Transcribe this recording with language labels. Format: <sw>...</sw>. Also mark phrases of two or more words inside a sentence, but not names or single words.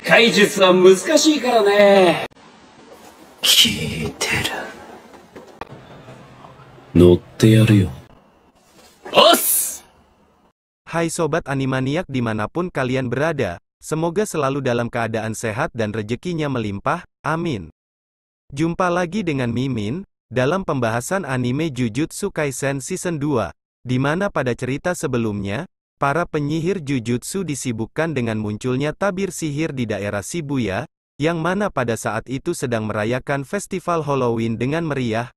<ja>解術は難しいからね。聞いてる。乗ってやるよ。おっす。</ja> <id>Hai Sobat Animaniak dimanapun kalian berada, semoga selalu dalam keadaan sehat dan rezekinya melimpah, amin. Jumpa lagi dengan Mimin, dalam pembahasan anime Jujutsu Kaisen Season 2, di mana pada cerita sebelumnya, para penyihir Jujutsu disibukkan dengan munculnya tabir sihir di daerah Shibuya, yang mana pada saat itu sedang merayakan festival Halloween dengan meriah.</id>